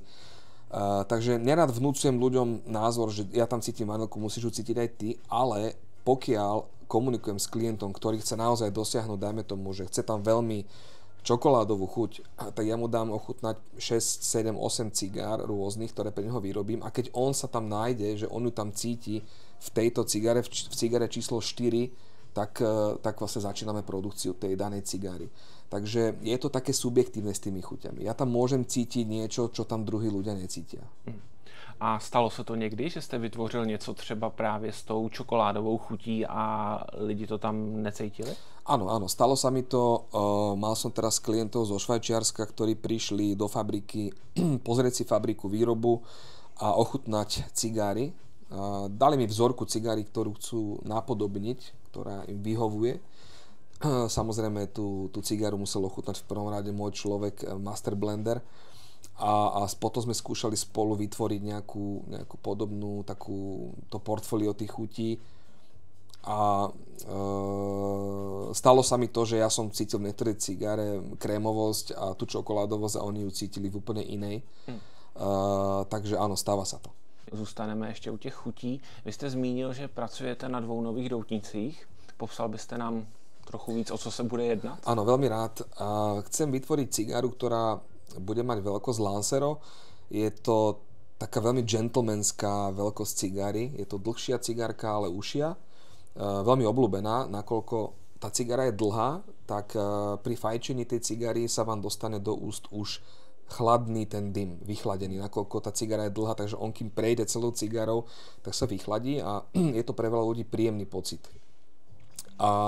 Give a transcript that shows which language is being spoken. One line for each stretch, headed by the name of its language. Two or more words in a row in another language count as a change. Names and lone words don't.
Slovak: Takže nerad vnúcujem ľuďom názor, že ja tam cítim vanilku, musíš ju cítiť aj ty, ale pokiaľ komunikujem s klientom, ktorý chce naozaj dosiahnuť, dajme tomu, že chce tam veľmi čokoládovú chuť, tak ja mu dám ochutnať 6, 7, 8 cigár rôznych, ktoré pre neho vyrobím a keď on sa tam nájde, že on ju tam cíti v tejto cigare, v cigare číslo 4, tak vlastne začíname produkciu tej danej cigary. Takže je to také subjektívne s tými chuťami. Ja tam môžem cítiť niečo, čo tam druhí ľudia necítia.
Czech: A stalo se to někdy, že jste vytvořil něco třeba právě s tou čokoládovou chutí a lidi to tam necítili?
Slovak: Áno, stalo sa mi to. Mal som teraz klientov zo Švajčiarska, ktorí prišli do fabriky pozrieť si fabriku, výrobu a ochutnať cigáry. Dali mi vzorku cigáry, ktorú chcú napodobniť, ktorá im vyhovuje. Samozrejme tú cigáru musel ochutnať v prvom rade môj človek,
English: master blender.
Slovak: A potom sme skúšali spolu vytvoriť nejakú podobnú to portfólio tých chutí a stalo sa mi to, že ja som cítil v niektorej cigare krémovosť a tú čokoládovosť a oni ju cítili v úplne inej. Takže áno, stáva sa to.
Czech: Zůstaneme ještě u těch chutí. Vy jste zmínil, že pracujete na 2 nových doutnicích. Popsal byste nám trochu víc, o co se bude jednat?
Slovak: Áno, veľmi rád. Chcem vytvoriť cigaru, ktorá bude mať veľkosť Lancero. Je to taká veľmi gentlemanská veľkosť cigary. Je to dlhšia cigarka, ale ušia. Veľmi obľúbená, nakoľko tá cigara je dlhá, tak pri fajčení tej cigary sa vám dostane do úst už chladný ten dym, vychladený, nakoľko tá cigara je dlhá, takže on kým prejde celou cigarou, tak sa vychladí a je to pre veľa ľudí príjemný pocit.